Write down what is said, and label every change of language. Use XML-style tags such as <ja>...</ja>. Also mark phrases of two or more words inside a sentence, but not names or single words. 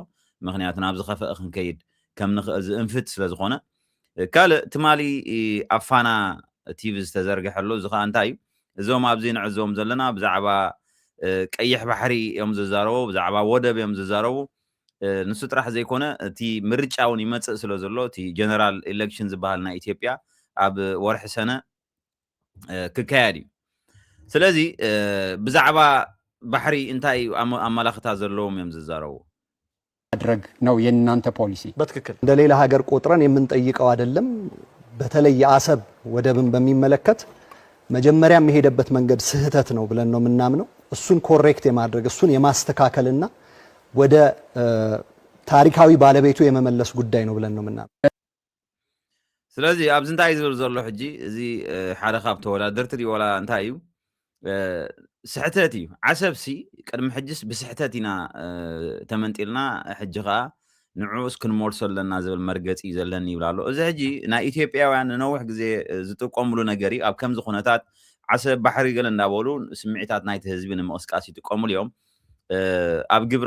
<ti>ምክንያቱ ናብዚ ኸፍአ ክንከይድ ከም ንኽእል ዝእንፍት ስለ ዝኾነ ካልእ ትማሊ ኣብ ፋና ቲቪ ዝተዘርግሐሎ እዚ ከዓ እንታይ እዩ እዞም ኣብዚ ንዕዘቦም ዘለና ብዛዕባ ቀይሕ ባሕሪ እዮም ዝዛረቡ ብዛዕባ ወደብ እዮም ዝዛረቡ ንሱ ጥራሕ ዘይኮነ እቲ ምርጫ እውን ይመፅእ ስለ ዘሎ እቲ</ti> <en>general election</en> <ti>ዝበሃል ናይ ኢትዮጵያ ኣብ ወርሒ ሰነ ክካየድ እዩ ስለዚ ብዛዕባ ባሕሪ እንታይ ኣመላኽታ ዘለዎም እዮም ዝዛረቡ</ti> <am>ማድረግ ነው የእናንተ ፖሊሲ በትክክል እንደ ሌላ ሀገር ቆጥረን የምንጠይቀው አይደለም በተለይ የአሰብ ወደብን በሚመለከት መጀመሪያ የሚሄደበት መንገድ ስህተት ነው ብለን ነው የምናምነው እሱን ኮሬክት የማድረግ እሱን የማስተካከልና ወደ ታሪካዊ ባለቤቱ የመመለስ ጉዳይ ነው ብለን ነው የምናምነው</am> <ti>ስለዚህ ኣብዚ እንታይ ዝብል ዘሎ ሕጂ እዚ ሓደ ካብ ተወዳደርቲ ድዩ ወላ እንታይ እዩ ስሕተት እዩ ዓሰብሲ ቅድሚ ሕጅስ ብስሕተት ኢና ተመንጢልና ሕጂ ከዓ ንዑስ ክንመልሶ ኣለና ዝብል መርገፂ ዘለኒ ይብላ ኣሎ እዚ ሕጂ ናይ ኢትዮጵያውያን ንነዊሕ ግዜ ዝጥቀምሉ ነገር እዩ ኣብ ከምዚ ኩነታት ዓሰብ ባሕሪ ገለ እንዳበሉ ስምዒታት ናይቲ ህዝቢ ንምቕስቃስ ይጥቀምሉ እዮም ኣብ ግብሪ</ti>